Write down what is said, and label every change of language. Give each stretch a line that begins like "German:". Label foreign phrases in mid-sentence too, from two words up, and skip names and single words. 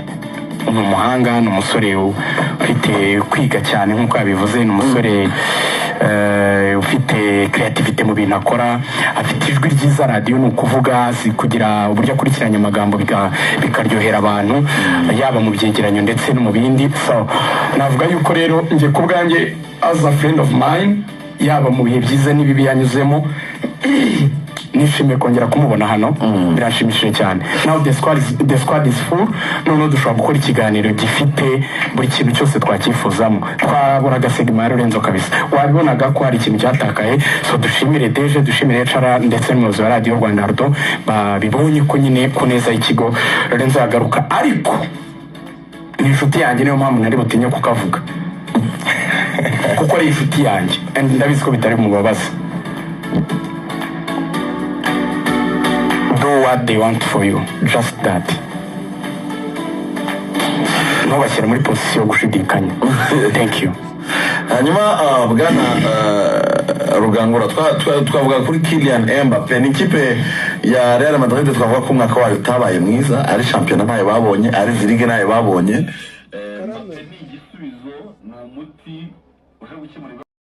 Kinyarwanda: Ni umuhanga, ni umusore ufite kwiga cyane nk'uko yabivuze, ni umusore ufite creativity mu bintu akora, afite ijwi ryiza, radio ni ukuvuga kugira uburyo akurikiranya amagambo bikaryohera abantu yaba mu byegeranyo ndetse no mu bindi. So navuga yuko rero nje ku bwanjye
English: as a friend of mine,
Kinyarwanda: yaba mu bihe byiza n'ibibi yanyuzemo, nishimiye kongera kumubona hano, birashimishije cyane.
English: Now the squad is full.
Kinyarwanda: None dushobora gukora ikiganiro gifite buri kintu cyose twakifuzamo. Twaburaga segment Lorenzo kabisa, wabibonaga ko hari ikintu cyatakaye. So dushimire Deje, dushimire Chara ndetse n'umuyobozi wa Radio Rwanda Ardo babibonye ko nyine ku neza y'ikigo Lorenzo yagaruka. Ariko ni inshuti yanjye, niyo mpamvu nari butinye kukavuga kuko ari inshuti yanjye ndabizi ko bitari mu babaza.
English: Do what they want for you, just that.
Kinyarwanda: No bashyira muri position gushidikanya.
English: Thank you.
Kinyarwanda: Hanyuma bwana Rugangura, twavuga kuri Kylian Mbappé, ni ikipe ya Real Madrid, twavuga ko umwaka wayo utabaye mwiza, ari champion ntayo babonye, ari Ligue ntayo babonye. Mbappé ni igisubizo, ni umuti uje gukemura